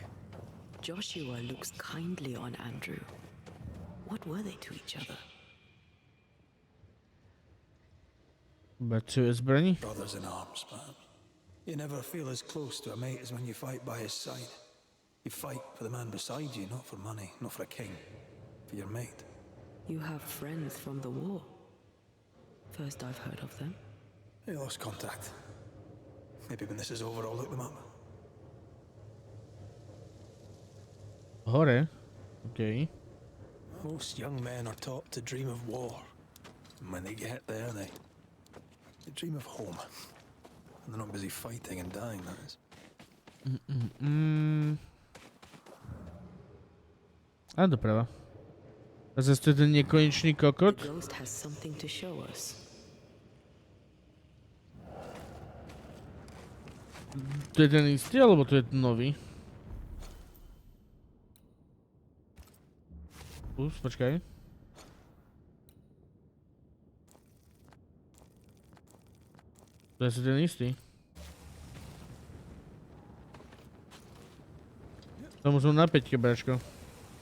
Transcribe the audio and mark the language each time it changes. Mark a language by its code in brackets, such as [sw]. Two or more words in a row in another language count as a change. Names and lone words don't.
[en] Joshua looks kindly on Andrew. What were they to each other? [cs] Bratři zbraní? [en] Brothers in arms, man. You never feel as close to a mate as when you fight by his side. You fight for the man beside you, not for money, not for a king. For your mate. You have friends from the war. First I've heard of them. They lost contact. Maybe when this is over, I'll look them up. [sk] Hore. Okay. [en] Most young men are taught to dream of war. And when they get there, they dream of home. And they're not busy fighting and dying, that is. [sk] A doprava. A zase to je ten nekonečný kokot? [en] The ghost has something to show us. [sk] To je ten istý, alebo to je ten nový? Počkaj. To je ten istý. To musím na 5, bračko.